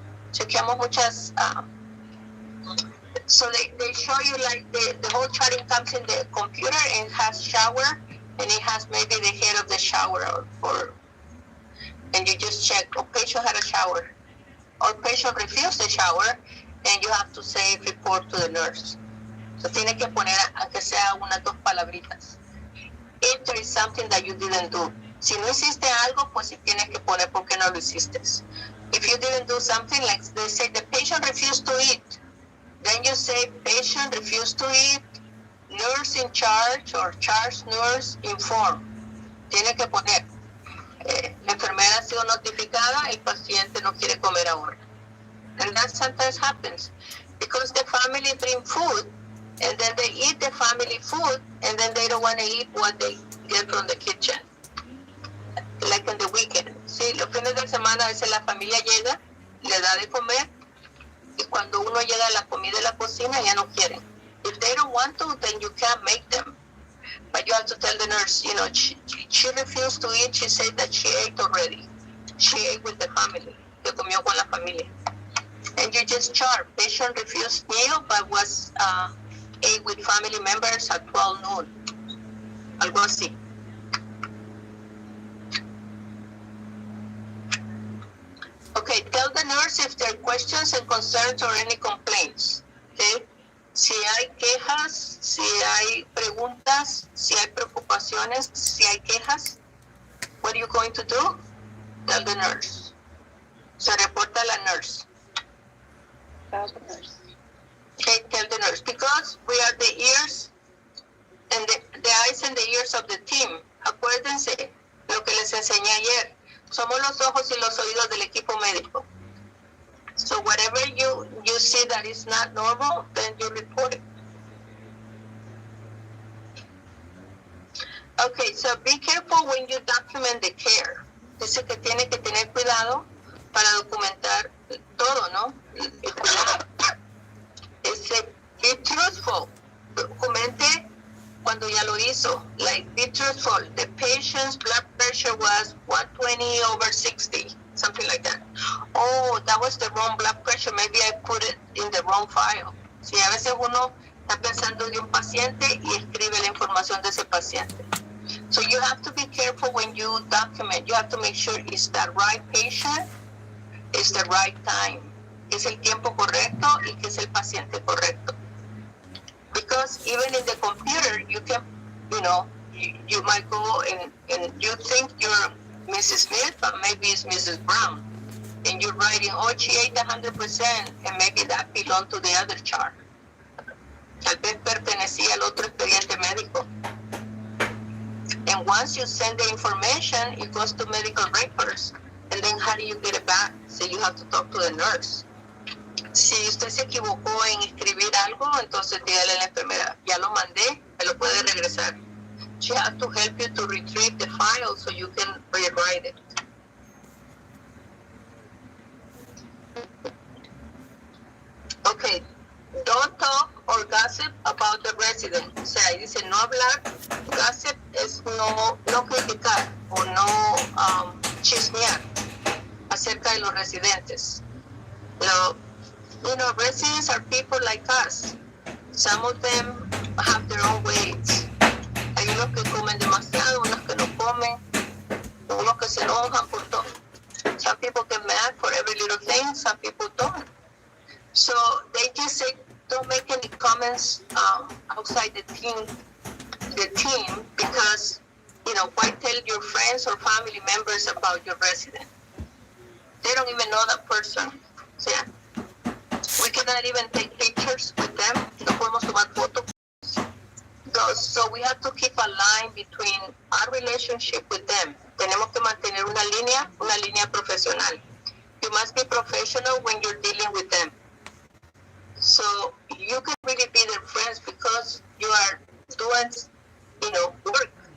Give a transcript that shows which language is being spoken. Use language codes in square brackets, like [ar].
[es] Chequeamos muchas, [en] so they show you like the whole charting comes in the computer and it has shower, and it has maybe the head of the shower or and you just check, patient had a shower, or patient refused the shower, and you have to say report to the nurse. [es] So tiene que poner aunque sea unas 2 palabritas. [en] If there is something that you didn't do. [es] Si no hiciste algo, pues si tienes que poner por qué no lo hiciste. [en] If you didn't do something, like they say the patient refused to eat, then you say patient refused to eat, nurse in charge or charge nurse informed. [es] Tiene que poner la enfermera ha sido notificada, el paciente no quiere comer ahora. [en] And that sometimes happens because the family bring food and then they eat the family food and then they don't want to eat what they get from the kitchen. Like on the weekend. [es] Sí, los fines de semana a veces la familia llega, le da de comer y cuando uno llega a la comida de la cocina ya no quieren. [en] If they don't want to, then you can't make them. But you have to tell the nurse, you know, she refused to eat. She said that she ate already. She ate with the family. [es] Que comió con la familia. [en] And you just chart. Patient refused meal, but was ate with family members at 12 noon. [es] Algo así. [en] Okay, tell the nurse if there are questions and concerns or any complaints. [es] Okay? Si hay quejas, si hay preguntas, si hay preocupaciones, si hay quejas, [en] what are you going to do? Tell the nurse. [es] Se reporta a la nurse. [en] Okay, tell the nurse. Because we are the ears and the eyes and the ears of the team. [es] Acuérdense lo que les enseñé ayer. Somos los ojos y los oídos del equipo médico. [en] So whatever you see that is not normal, then you report it. Okay, so be careful when you document the care. [es] Dice que tiene que tener cuidado para documentar todo, ¿no? El cuidado. [en] Be truthful. [es] Documente cuando ya lo hizo. [en] Like, be truthful. The patient's blood pressure was 120/60. Something like that. Oh, that was the wrong blood pressure. Maybe I put it in the wrong file. [es] Si a veces uno está pensando de un paciente y escribe la información de ese paciente. [en] So you have to be careful when you document. You have to make sure it's the right patient, it's the right time. [es] Es el tiempo correcto y que es el paciente correcto. [en] Because even in the computer, you can, you might go and you think you're Mrs. Smith, but maybe it's Mrs. Brown. And you're writing, oh, she ate 100%, and maybe that belonged to the other chart. [es] Tal vez pertenecía al otro expediente médico. [en] And once you send the information, it goes to medical records. And then how do you get it back? So you have to talk to the nurse. [es] Si usted se equivocó en escribir algo, entonces dígale a la enfermera, ya lo mandé, me lo puede regresar. [en] She has to help you to retrieve the file so you can rewrite it. Okay, don't talk or gossip about the resident. [es] O sea, dice no hablar, gossip es no criticar o no chismear acerca de los residentes. [en] Residents are people like us. Some of them have their own ways. [es] Hay unos que comen demasiado, unos que no comen, unos que se enojan por todo. [en] Some people get mad for every little thing, some people don't. So they just say, don't make any comments outside the team, because, why tell your friends or family members about your resident? They don't even know that person. So, yeah. We cannot even take pictures with them. [es] No podemos tomar fotos. [en] So we have to keep a line between our relationship with them. [es] Tenemos que mantener una línea profesional. [en] You must be professional when you're dealing with them. So you can really be their friends because you are doing, work.